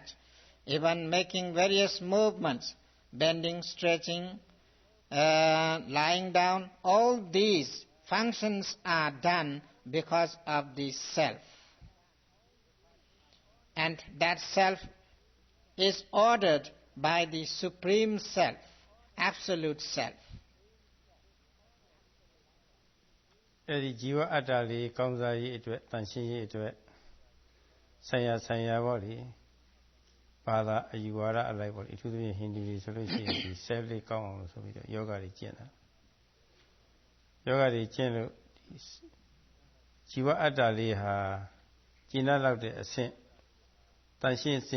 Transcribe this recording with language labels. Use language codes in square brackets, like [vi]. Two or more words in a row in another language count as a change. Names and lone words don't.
[en] Even making various movements, bending, stretching, lying down, all these functions are done because of the self. And that self is ordered by the Supreme Self, Absolute Self. [my] အဲ့ဒီဇီဝအတ္တလေးကောင်းစားရေးအတွက်တန်ရှင်းရေးအတွက်ဆိုင်ရာပေါ့လေဘာသာအယူဝါဒအလိုက်ပေါ့လေအထူးသဖြင့်ဟိန္ဒူတွေဆိုလို့ရှိရင်ဒီ self လေးကောင်းအောင် လို့ဆိုပြီးတော့ယောဂတွေကျင့်တာယောဂတွေကျင့်လို့ဇီဝအတ္တလေးဟာကျင့်လောက်တဲ့အဆင့်တန်ရှင်းစင်